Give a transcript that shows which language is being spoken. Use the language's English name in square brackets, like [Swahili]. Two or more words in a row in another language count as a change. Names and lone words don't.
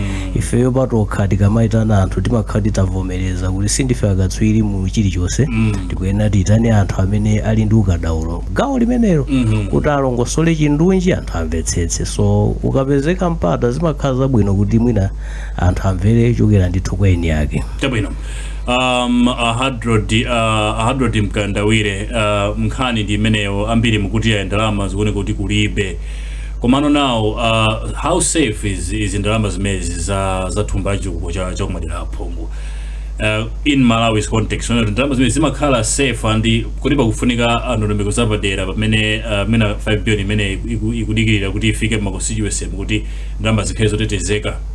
[Nyanja] Ifeyo patokha tikamayitana anthu timakhala titavomereza kuti sindife akatswiri mu chilichonse tikuyenera tiyitane anthu amene ali ndi ukadaulo gawo limenelo kuti alongosole chindunji anthu amvetsetse. So ukapezeka mpata zimakhala zabwino kuti mwina anthu amvere chokera ndithu kwa eni yake. Chabwino. Hadrod Mkandawire nkhani ndi imeneyo ambiri mukuti ya ndalama zikuoneka kuti kulibe. Komano [English] now how safe is [Nyanja] ndalama zimezi za thumba chikuko cha kumadera aphungu [English] in Malawi's context? [Nyanja] Ndalama zimezi zimakhala safe andi kuti pakufunika ndondomeko zapadera pamene mena 5 billion imene ikudikirira kuti ifike mu constituency kuti ndalama zikhale zotetezeka.